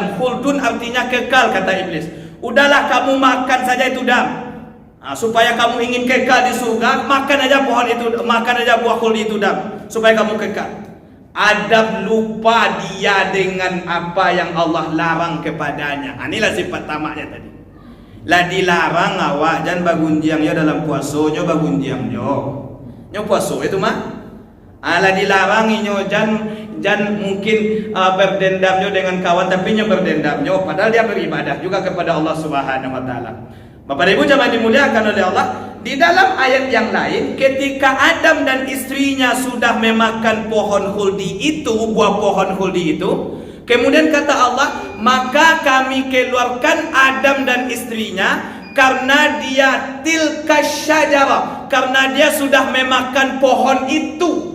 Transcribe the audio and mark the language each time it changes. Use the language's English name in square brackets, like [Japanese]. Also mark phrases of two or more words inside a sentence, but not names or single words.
[Indonesian] Khuldun artinya kekal, kata iblis. Udahlah kamu makan saja itu Adam. Supaya kamu ingin kekal di surga, makan aja pohon itu, makan aja buah khuldi itu Adam, supaya kamu kekal. Adam lupa dia dengan apa yang Allah larang kepadanya. Inilah sifat tamaknya tadi. [Minangkabau] Lah dilarang awak jangan bagunjiang yo dalam puasa nyo bagunjiang nyo puasa itu mah. [Indonesian] Lah dilarang nyo jangan mungkin berdendam nyo dengan kawan, tapi nyo berdendam nyo padahal dia beribadah juga kepada Allah [Arabic] Subhanahu wa taala. [Indonesian] Bapak dan Ibu jangan dimuliakan oleh Allah. Di dalam ayat yang lain, ketika Adam dan istrinya sudah memakan pohon khuldi itu, buah pohon khuldi itu, kemudian kata Allah, maka kami keluarkan Adam dan istrinya karena dia [Arabic] tilka syajarah, [Indonesian] karena dia sudah memakan pohon itu.